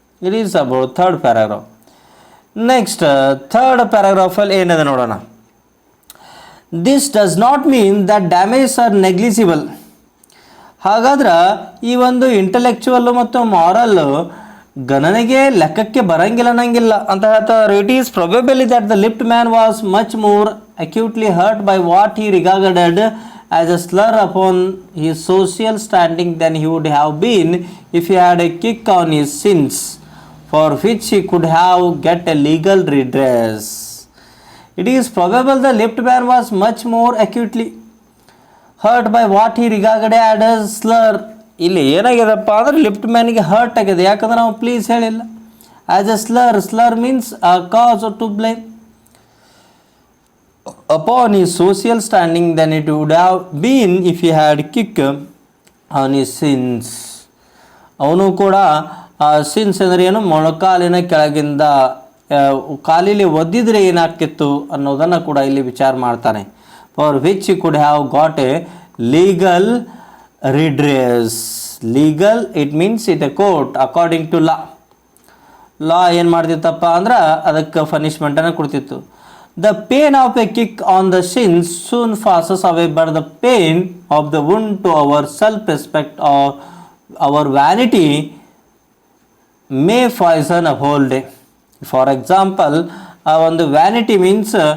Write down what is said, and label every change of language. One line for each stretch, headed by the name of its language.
English: It is about third paragraph. Next third ಪ್ಯಾರಾಗ್ರಾಫಲ್ಲಿ
Kannada: ಏನಿದೆ ನೋಡೋಣ.
English: This does not mean that damages are negligible.
Kannada: ಹಾಗಾದ್ರೆ ಈ ಒಂದು ಇಂಟೆಲೆಕ್ಚುವಲ್ಲು ಮತ್ತು ಮಾರಲ್ಲು ಗಣನೆಗೆ ಲೆಕ್ಕಕ್ಕೆ ಬರಂಗಿಲ್ಲ ಅನ್ನಂಗಿಲ್ಲ ಅಂತ ಹೇಳ್ತಾರೆ.
English: It is probably that the lift man was much more acutely hurt by what he regarded as a slur upon his social standing than he would have been if he had a kick on his sins, for which he could have get a legal redress. It is probable the lift man was much more acutely hurt by what he regarded as slur.
Kannada: ಇಲ್ಲಿ ಏನಾಗಿದೆಪ್ಪ ಅಂದ್ರೆ lift ಮ್ಯಾನಿಗೆ hurt ಆಗಿದೆ, ಯಾಕಂದ್ರೆ ನಾವು please ಹೇಳಿಲ್ಲ.
English: As a slur means a cause to blame upon his social standing than it would have been if he had kicked on his sins.
Kannada: ಅವನು ಕೂಡ since ಅಂದರೆ ಏನು, ಮೊಣಕಾಲಿನ ಕೆಳಗಿಂದ ಕಾಲಿಲಿ ಒದ್ದಿದ್ರೆ ಏನಾಗ್ತಿತ್ತು ಅನ್ನೋದನ್ನು ಕೂಡ ಇಲ್ಲಿ ವಿಚಾರ ಮಾಡ್ತಾನೆ.
English: For which he could have got a legal redress.
Kannada: Legal it means it A court according to law ಏನು ಮಾಡ್ತಿತ್ತಪ್ಪ ಅಂದ್ರೆ ಅದಕ್ಕೆ ಪನಿಷ್ಮೆಂಟನ್ನು ಕೊಡ್ತಿತ್ತು.
English: The pain of a kick on the shins soon passes away, but the pain of the wound to our self-respect or our vanity may poison a whole day. For example,
Kannada: ಒಂದು vanity means